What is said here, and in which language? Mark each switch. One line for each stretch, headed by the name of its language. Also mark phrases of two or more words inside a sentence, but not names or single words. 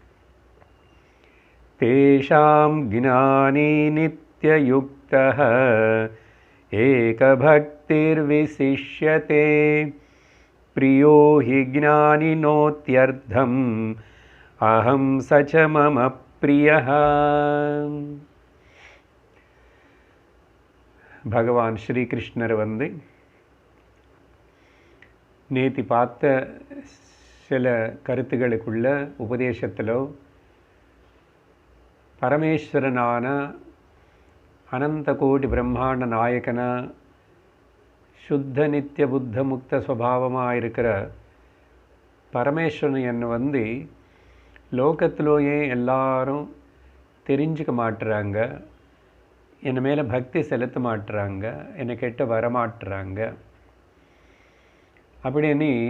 Sanskrit: तेषां ज्ञानी नित्ययुक्तः एकभक्तिर्विशिष्यते प्रियो हि ज्ञानिनोत्यर्थम् अहं स च मम प्रियः।
Tamil: भगवान श्री कृष्णर வந்து நேத்தி பார்த்த சில கருத்துகளுக்குள்ள உபதேசத்திலோ பரமேஸ்வரனான அனந்த கோடி பிரம்மாண்ட நாயகன சுத்த நித்திய புத்த முக்த சுபாவமாக இருக்கிற பரமேஸ்வரன் என்ன வந்து லோகத்திலோயே எல்லாரும் தெரிஞ்சுக்க மாட்டுறாங்க, என் மேலே பக்தி செலுத்த மாட்டுறாங்க, என்னை கெட்ட வரமாட்டுறாங்க அப்படின்னு